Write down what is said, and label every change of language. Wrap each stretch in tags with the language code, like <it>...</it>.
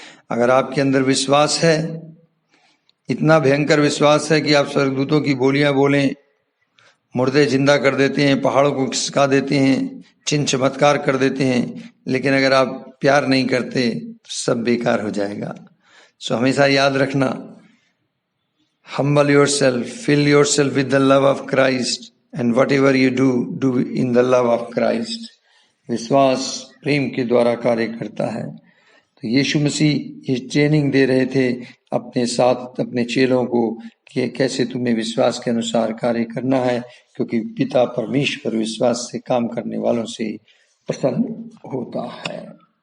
<hi>अगर आपके अंदर विश्वास है, इतना भयंकर विश्वास है कि आप स्वर्गदूतों की बोलियां बोलें, मुर्दे जिंदा कर देते हैं, पहाड़ों को खिसका देते हैं, चिन्ह चमत्कार कर देते हैं, लेकिन अगर आप प्यार नहीं करते तो सब बेकार हो जाएगा। सो हमेशा याद रखना,</hi> <en>humble yourself, fill yourself with the love of Christ, and whatever you do, do in the love of Christ.</en> <hi>विश्वास प्रेम के द्वारा कार्य करता है। तो यीशु मसीह ये ट्रेनिंग दे रहे थे अपने साथ अपने चेलों को कि कैसे तुम्हें विश्वास के अनुसार कार्य करना है, क्योंकि पिता परमेश्वर विश्वास से काम करने वालों से प्रसन्न होता है।</hi>